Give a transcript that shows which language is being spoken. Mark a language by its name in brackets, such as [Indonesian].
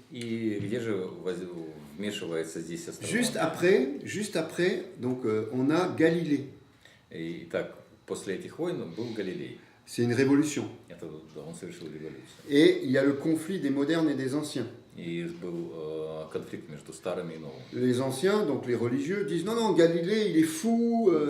[Russian] И где же вмешивается здесь [French] Juste [Russian] астрономия? [French] après, donc on a Galilée. [Russian] И так, после этих войн был Галилей. [French] C'est une révolution. [Russian] Это, да, он совершил революцию. [French] Et il y a le conflit des modernes et des anciens. [Russian] И был конфликт между старыми и новыми. [French] Les anciens, donc les religieux, disent non, Galilée, il est fou.